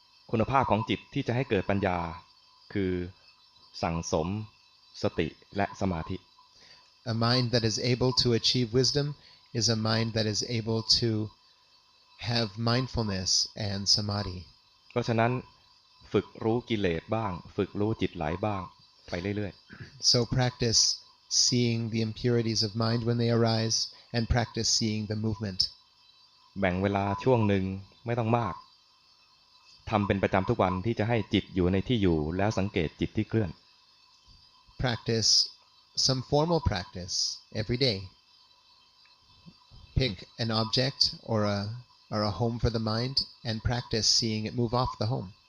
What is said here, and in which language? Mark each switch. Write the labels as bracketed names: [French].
[Thai] คุณภาพของจิตที่จะให้เกิดปัญญาคือสั่งสมสติและสมาธิ [English] A mind that is able to achieve wisdom is a mind that is able to have mindfulness and samadhi. [Thai] เพราะฉะนั้นฝึกรู้กิเลสบ้างฝึกรู้จิตไหลบ้างไปเรื่อย [English] So practice seeing the impurities of mind when they arise and practice seeing the movement. [Thai] ๆแบ่งเวลาช่วงหนึ่งไม่ต้องมากท ทำเป็นประจำทุกวันที่จะให้จิตอยู่ในที่อยู่แล้วสังเกตจิตที่เคลื่อน [English] Practice some formal practice every day. Pick an object or a home for the mind and practice seeing it move off the home.